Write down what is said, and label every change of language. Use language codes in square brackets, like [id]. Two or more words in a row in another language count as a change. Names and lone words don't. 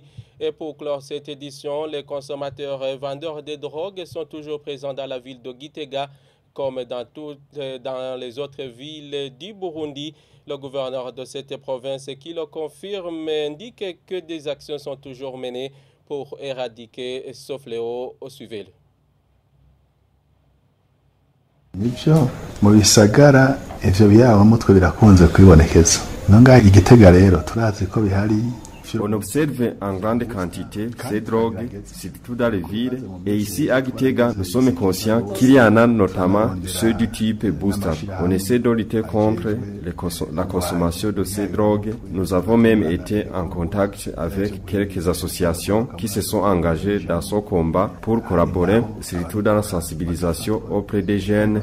[fr] Et pour clore cette édition, les consommateurs et vendeurs de drogue sont toujours présents dans la ville de Gitega, comme dans les autres villes du Burundi. Le gouverneur de cette province qui le confirme indique que des actions sont toujours menées pour éradiquer ce fléau. Suivez-le. [rn] Nibyo mu bisagara ivyo byabamutwe birakunze kwibonekeza nonga Igitega rero turazi ko bihari. [fr] On observe en grande quantité ces drogues, surtout dans les villes. Et ici, à Gitega, nous sommes conscients qu'il y en a notamment ceux du type Booster. On essaie de lutter contre la consommation de ces drogues. Nous avons même été en contact avec quelques associations qui se sont engagées dans ce combat pour collaborer, surtout dans la sensibilisation auprès des jeunes.